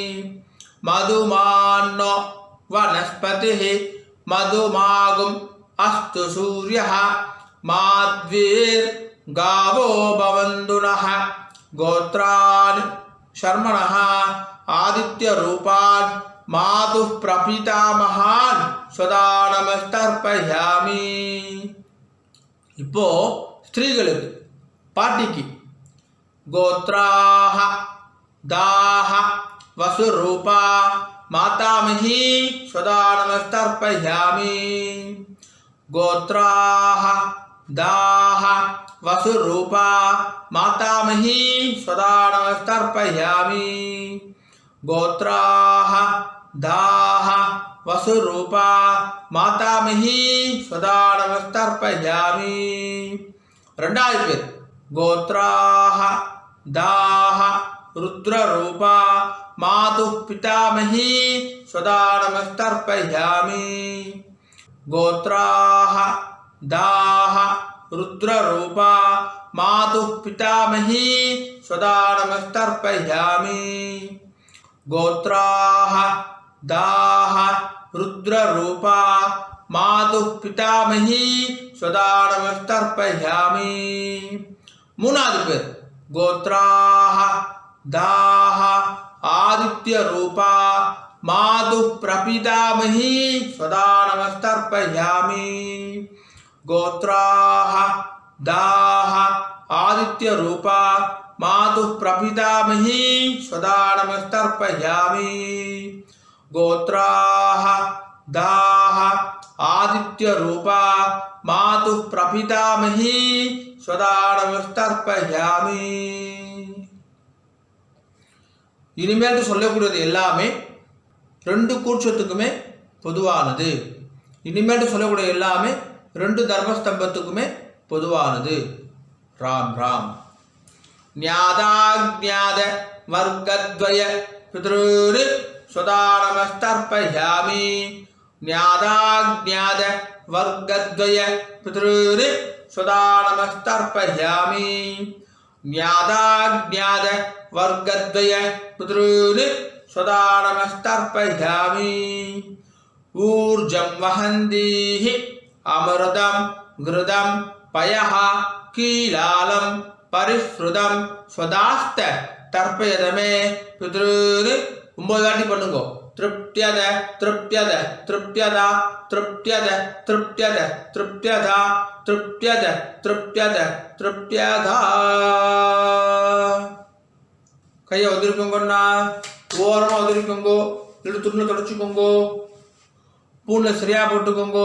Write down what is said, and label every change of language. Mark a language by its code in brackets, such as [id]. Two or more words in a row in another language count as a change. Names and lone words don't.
[sa] मधुमान्नो वनस्पतिः मधुमागुम् अस्तु सूर्यः माध्वीर्गावो भवन्तु नः गोत्रान् शर्मणः आदित्यरूपान् मातुः प्रपितामहान् सदा नमस्तर्पयामि [ta] இப்போ ஸ்திரீகளுக்கு பாட்டிக்கு [sa] गोत्राः दाः वसुरूपा मातामही सदा नमस्तर्पयामि गोत्राः दाः वसुरूपा मातामही सदा नमस्तर्पयामि गोत्राः दाः वसुरूपा मातामही सदा नमस्तर्पयामि [ta] ரெண்டாவது பேர் [sa] गोत्राः दाः रुद्ररूपा मातुः पितामही सदा नमस्तर्पयामि गोत्राः दाः रुद्ररूपा मातुः पितामही सदा नमस्तर्पयामि गोत्राः दाः रुद्ररूपा मातुः पितामही सदा नमस्तर्पयामि [ta] மூணாவது பேர் [sa] गोत्राः दाः आदित्यरूपा मातुः प्रपितामही सदा नमस्तर्पयामि गोत्राः दाः आदित्यरूपा मातुः प्रपितामही सदा नमस्तर्पयामि गोत्राः दाः आदित्यरूपा मातुः प्रपितामही सदा नमस्तर्पयामि [ta] இனிமேல் சொல்லக்கூடியது எல்லாமே 2 கூர்ச்சத்துக்குமே பொதுவானது. இனிமேல் சொல்லக்கூடிய எல்லாமே 2 தர்மஸ்தம்பத்துக்குமே பொதுவானது. ராம் ராம். [sa] ज्ञाताज्ञात वर्गद्वय पितॄन् स्वधानमस्तर्पयामि. ज्ञाताज्ञात वर्गद्वय पितॄन् स्वधानमस्तर्पयामि. ज्ञाताज्ञात वर्गद्वय पितॄन् स्वधानमस्तर्पयामि. ऊर्जं वहन्तीः अमृतं घृतं पयः कीलालं परिस्रुतं स्वधास्थ तर्पयत मे पितॄन्. [ta] 9 வாட்டி பண்ணுங்க. [sa] तृप्यत तृप्यत तृप्यत तृप्यत तृप्यत तृप्यत तृप्यत तृप्यत तृप्यत. [ta] கையை உதிரிக்கோங்கண்ணா, ஓரமாக உதிரிக்கோங்கோ, இல்லாட்டி துணியில் தொடச்சிக்கோங்கோ, பூனில் சரியாக போட்டுக்கோங்கோ.